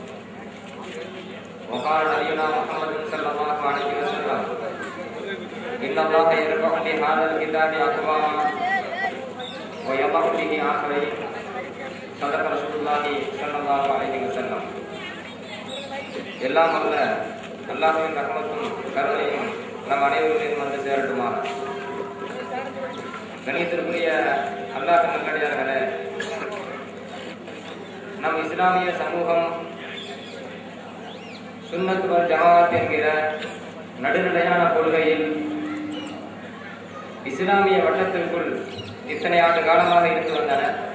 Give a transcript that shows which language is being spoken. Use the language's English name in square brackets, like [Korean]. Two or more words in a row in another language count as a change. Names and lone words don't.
[Arabic] وقال نبينا محمد صلى الله عليه وسلم إن الله يرفع بهذا الكتاب أقواما ويضع به آخرين صدق رسول الله صلى الله عليه وسلم. [Tamil] எல்லாம் அல்ல அல்லாஹ்வின் ரஹ்மத்தும் கருணையும் நம் அனைவரிலும் வந்து சேரட்டுமாக. கணியத்திற்குரிய அல்லாஹ் நல்லடியார்களே, நம் இஸ்லாமிய சமூகம் [Arabic] سنة والجماعة [Tamil] என்கிற நடுநிலையான கொள்கையில் இஸ்லாமிய வட்டத்திற்குள் இத்தனை ஆண்டு காலமாக இருந்து வந்தன.